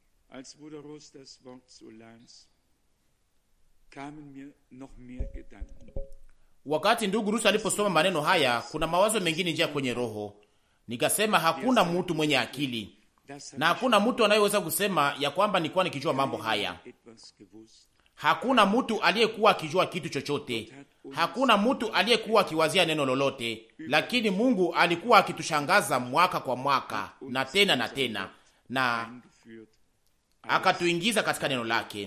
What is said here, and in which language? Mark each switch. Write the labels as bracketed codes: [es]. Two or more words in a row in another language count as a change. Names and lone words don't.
[de] Als Bruder Ross das Wort so las, kamen mir noch mehr Gedanken. [sw] Wakati ndugu Rusi aliposoma maneno haya, kuna mawazo mengine njia kwenye roho. Nikasema hakuna mtu mwenye akili na hakuna mtu anayeweza kusema ya kwamba nilikuwa nikijua mambo haya. Hakuna mtu aliyekuwa akijua kitu chochote. Hakuna mtu aliyekuwa akiwazia neno lolote, lakini Mungu alikuwa akitushangaza mwaka kwa mwaka na tena na akatuingiza katika neno lake.